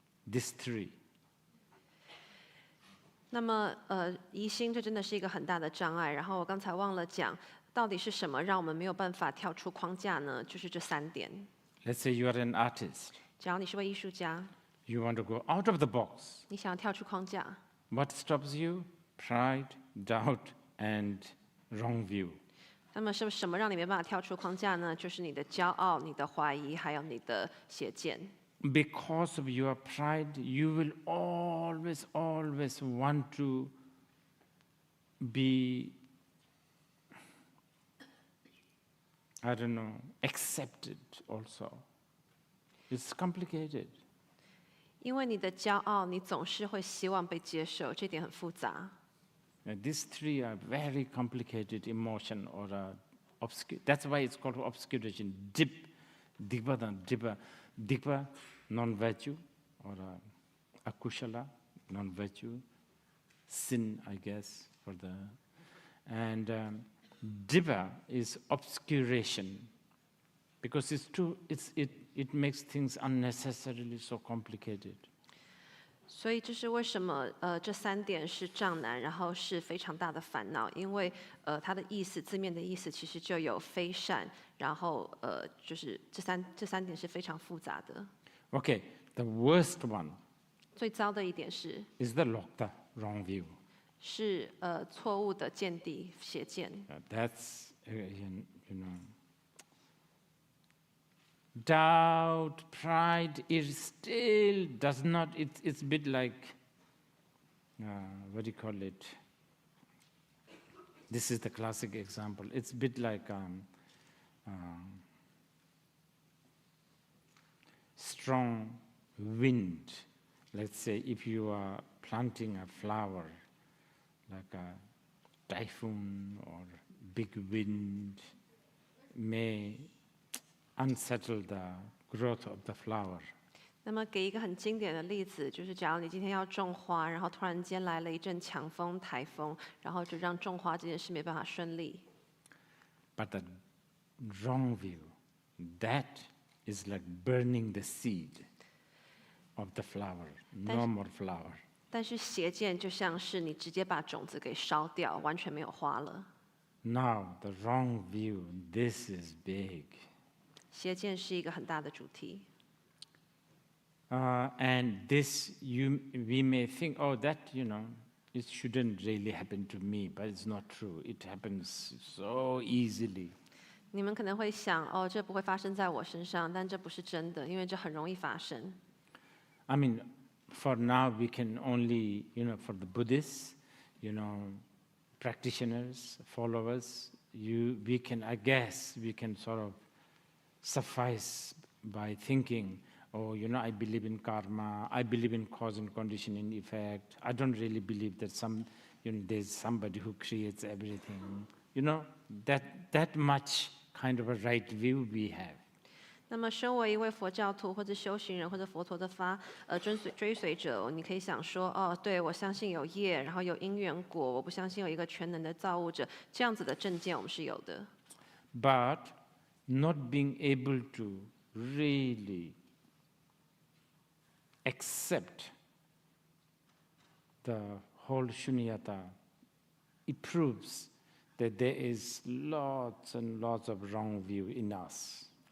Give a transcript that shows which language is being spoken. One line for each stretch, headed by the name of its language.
English: These three.
Chinese: 那么疑心这真的是一个很大的障碍。然后我刚才忘了讲，到底是什么让我们没有办法跳出框架呢？就是这3点。
English: Let's say you are an artist.
Chinese: 假如你是位艺术家，
English: You want to go out of the box.
Chinese: 你想要跳出框架，
English: What stops you? Pride, doubt, and wrong view.
Chinese: 那么是什么让你没办法跳出框架呢？就是你的骄傲、你的怀疑，还有你的邪见。
English: Because of your pride, you will always want to be, I don't know, accepted also. It's complicated. 因为你的骄傲，你总是会希望被接受，这点很复杂。 These three are very complicated emotion or that's why it's called obscuration. Dipa, non-virtue, or akushala, non-virtue, sin, I guess, and dipa is obscuration, because it makes things unnecessarily so complicated.
Chinese: 所以这是为什么这3点是障难，然后是非常大的烦恼，因为它的意思字面的意思其实就有非善，然后就是这三点是非常复杂的。
English: Okay, the worst one
Chinese: 最糟的一点是
English: is the lokta, wrong view.
Chinese: 是错误的见地邪见。
English: That's, you know, doubt, pride, it still does not, it's a bit like, what do you call it? This is the classic example. It's a bit like strong wind. Let's say if you are planting a flower, like a typhoon or big wind may unsettle the growth of the flower.
Chinese: 那么给一个很经典的例子，就是假如你今天要种花，然后突然间来了一阵强风、台风，然后就让种花这件事没办法顺利。
English: But the wrong view, that is like burning the seed of the flower, no more flower.
Chinese: 但是邪见就像是你直接把种子给烧掉，完全没有花了。
English: Now, the wrong view, this is big.
Chinese: 邪见是一个很大的主题。
English: And this, we may think, oh, that, you know, it shouldn't really happen to me, but it's not true. It happens so easily.
Chinese: 你们可能会想，哦，这不会发生在我身上，但这不是真的，因为这很容易发生。
English: I mean, for now, we can only, you know, for the Buddhists, you know, practitioners, followers, we can, I guess, we can sort of suffice by thinking, oh, you know, I believe in karma, I believe in cause and condition and effect. I don't really believe that there's somebody who creates everything. You know, that much kind of a right view we have.
Chinese: 那么，身为一位佛教徒或者修行人或者佛陀的追随者，你可以想说，哦，对，我相信有业，然后有因缘果，我不相信有一个全能的造物者，这样子的正见我们是有的。
English: But not being able to really accept the whole shunyata, it proves that there is lots and lots of wrong view in us.